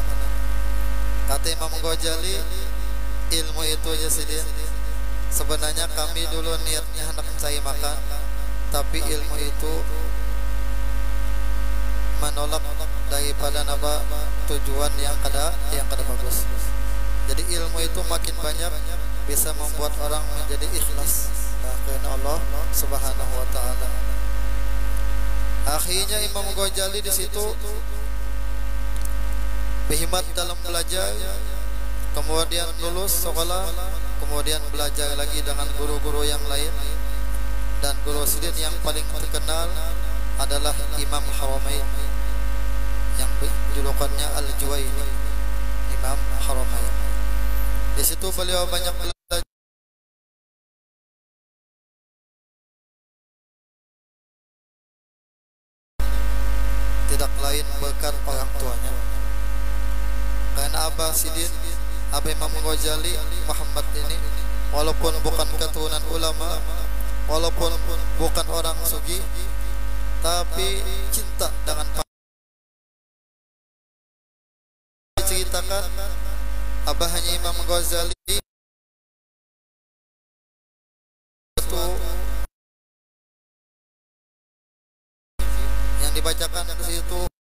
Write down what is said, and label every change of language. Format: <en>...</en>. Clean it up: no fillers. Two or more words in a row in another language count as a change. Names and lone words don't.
<bjn>Kata Imam Ghazali, ilmu itu aja sidin.</bjn> <id>Sebenarnya kami dulu niatnya hendak mencari makan, tapi ilmu itu menolak daripada tujuan yang kada bagus. Jadi ilmu itu makin banyak bisa membuat orang menjadi ikhlas karena Allah</id> <ar>سبحانه وتعالى.</ar> <id>Akhirnya Imam Ghazali di situ berhimmat dalam belajar, kemudian lulus sekolah, kemudian belajar lagi dengan guru-guru yang lain, dan guru sidin yang paling terkenal adalah Imam Haramain yang julukannya Al-Juwaini, Imam Haramain. Di situ beliau banyak belajar, tidak lain berkat orang tuanya. Karena Abah Sidin, Abah Imam Ghazali Muhammad ini, walaupun bukan keturunan ulama, walaupun bukan orang sugih, tapi cinta dengan ceritakan abahnya Imam Ghazali itu yang dibacakan di situ.</id>